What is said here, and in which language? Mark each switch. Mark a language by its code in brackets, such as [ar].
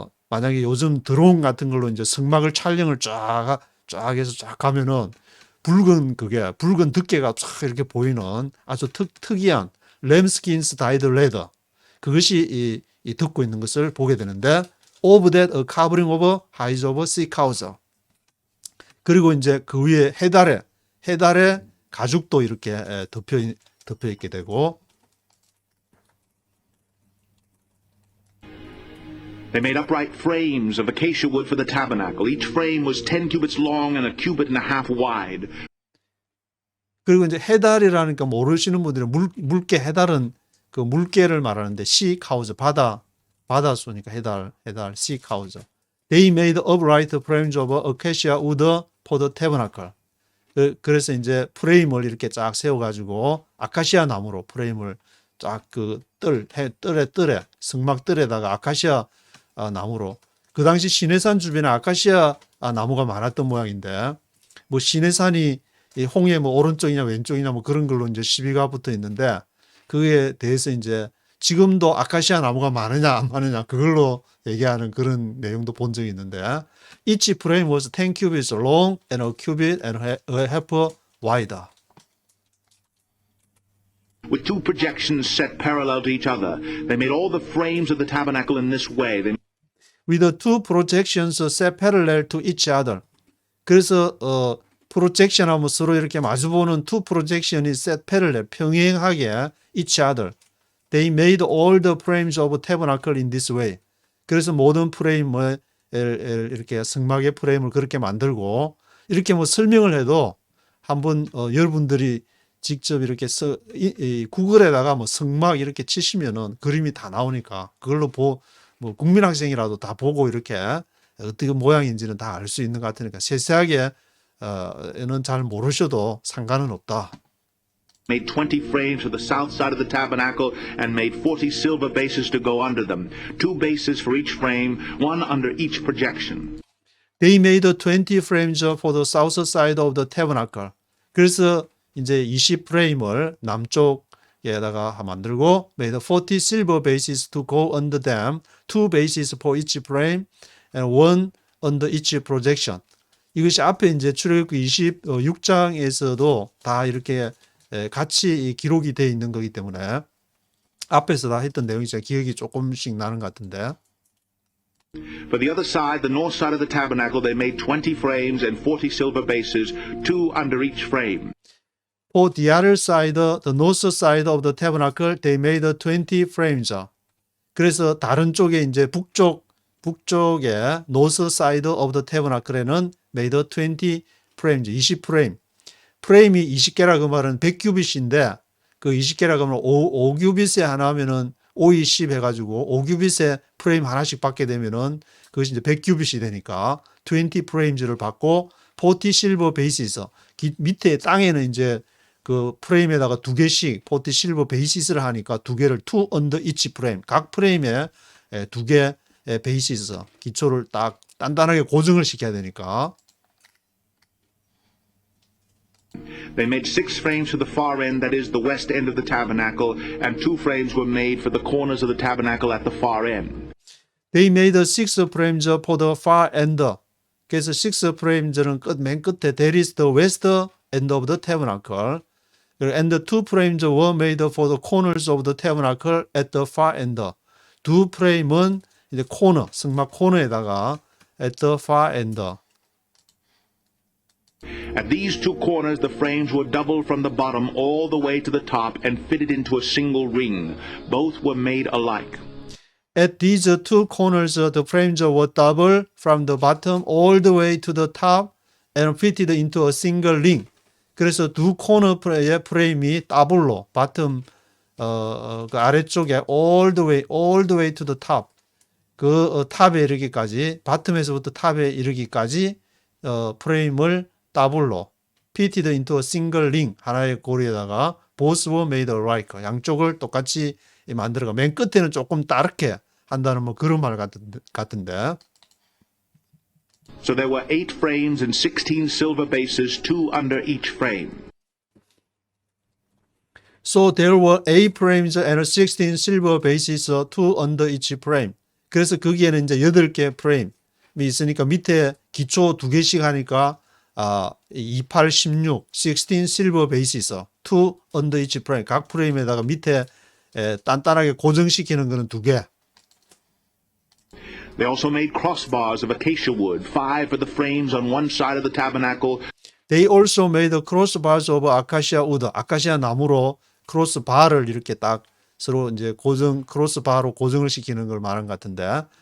[ko] 만약에 요즘 드론 같은 걸로 이제 성막을 촬영을 쫙 해서 쫙 가면은 붉은 덮개가 쫙 이렇게 보이는 아주 특이한 [en] 램스킨스 다이드 레더 [ko] 그것이 이 덮고 있는 것을 보게 되는데 [en] of that a covering over hides of sea cows. [ko] 그리고 이제 그 위에 해달의 가죽도 이렇게 덮여 있게 되고 [en] They made upright frames of acacia wood for the tabernacle. Each frame was 10 cubits long and a cubit and a half wide. [ko] 그리고 이제 해달이라니까 모르시는 분들은 물개 해달은 그 물개를 말하는데 sea cows 바다소니까 해달 sea cows. [en] They made upright frames of acacia wood for the tabernacle. [ko] 그래서 이제 프레임을 이렇게 쫙 세워가지고 아카시아 나무로 프레임을 쫙 그 뜰에 성막 뜰에다가 아카시아 나무로 그 당시 시내산 주변에 아카시아 나무가 많았던 모양인데 뭐 시내산이 홍해 뭐 오른쪽이냐 왼쪽이냐 뭐 그런 걸로 이제 시비가 붙어 있는데 그에 대해서 이제 지금도 아카시아 나무가 많으냐 안 많으냐 그걸로 얘기하는 그런 내용도 본 적이 있는데 [en] Each frame was 10 cubits long and a cubit and a half wide. With two projections set parallel to each other, they made all the frames of the tabernacle in this way. With the two projections set parallel to each other. [ko] 그래서 프로젝션 하면 서로 이렇게 마주보는 two projection이 [en] set parallel [ko] 평행하게 [en] each other. They made all the frames of tabernacle in this way. [ko] 그래서 모든 프레임을 이렇게 성막의 프레임을 그렇게 만들고 이렇게 뭐 설명을 해도 한번 여러분들이 직접 이렇게 구글에다가 뭐 성막 이렇게 치시면은 그림이 다 나오니까 그걸로 뭐 국민학생이라도 다 보고 이렇게 어떻게 모양인지는 다 알 수 있는 것 같으니까 세세하게는 잘 모르셔도 상관은 없다. [en] Made 20 frames for the south side of the tabernacle and made 40 silver bases to go under them. 2 bases for each frame, one under each projection. They made 20 frames for the south side of the tabernacle. [ko] 그래서 이제 20프레임을 남쪽에다가 만들고 [en] made 40 silver bases to go under them, 2 bases for each frame and one under each projection. [ko] 이것이 앞에 이제 출애굽기 26장에서도 다 이렇게 같이 기록이 되어 있는 거기 때문에 앞에서 다 했던 내용이 기억이 조금씩 나는 것 같은데 [en] For the other side, the north side of the tabernacle, they made 20 frames and 40 silver bases, 2 under each frame. For the other side, the north side of the tabernacle, they made 20 frames. [ko] 그래서 다른 쪽에 이제 북쪽에 [en] north side of the tabernacle [ko] 에는 [en] made 20 frames, [ko] 20프레임. 프레임이 20개라 그 말은 100규빗인데 그 20개라 그러면 5규빗에 하나 하면은 5, 10 해가지고 5규빗에 프레임 하나씩 받게 되면은 그것이 이제 100규빗이 되니까 20 프레임즈를 받고 40 실버 베이시스 밑에 땅에는 이제 그 프레임에다가 두 개씩 40 실버 베이시스를 하니까 두 개를 [en] 2 under each [ko] 프레임 각 프레임에 두 개의 베이시스 기초를 딱 단단하게 고정을 시켜야 되니까 [en] They made 6 frames for the far end, that is, the west end of the tabernacle, and 2 frames were made for the corners of the tabernacle at the far end. They made 6 frames for the far end. [ko] 그래서 [en] 6 frames는 [ko] 맨 끝에 [en] that is the west end of the tabernacle. And 2 frames were made for the corners of the tabernacle at the far end. [ko] 두 프레임은 이제 코너, 승막 코너에다가 [en] at the far end. At these 2 corners, the frames were doubled from the bottom all the way to the top and fitted into a single ring. Both were made alike. At these 2 corners, the frames were double from the bottom all the way to the top and fitted into a single ring. [ko] 그래서 두 코너의 프레임이 더블로 bottom 그 아래쪽에 [en] all the way to the top [ko] 그 탑에 이르기까지 bottom에서부터 탑에 이르기까지 프레임을 더블로 [en] fitted into a single ring [ko] 하나의 고리에다가 [en] both were made alike [ko] 양쪽을 똑같이 만들어가 맨 끝에는 조금 다르게 한다는 뭐 그런 말 같은데. [en] So there were 8 frames and 16 silver bases, 2 under each frame. So there were 8 frames and 16 silver bases, 2 under each frame. [ko] 그래서 거기에는 이제 8개 프레임이 있으니까 밑에 기초 2개씩 하니까 28, 16, [en] 16 silver bases, 2 under each frame. [ko] 각 프레임에다가 밑에 단단하게 고정시키는 거는 2개. [en] They also made crossbars of acacia wood, 5 for the frames on one side of the tabernacle. They also made crossbars of acacia wood. [ko] 아카시아 나무로 크로스바를 이렇게 딱 서로 이제 크로스바로 고정을 시키는 걸 말한 것 같은데.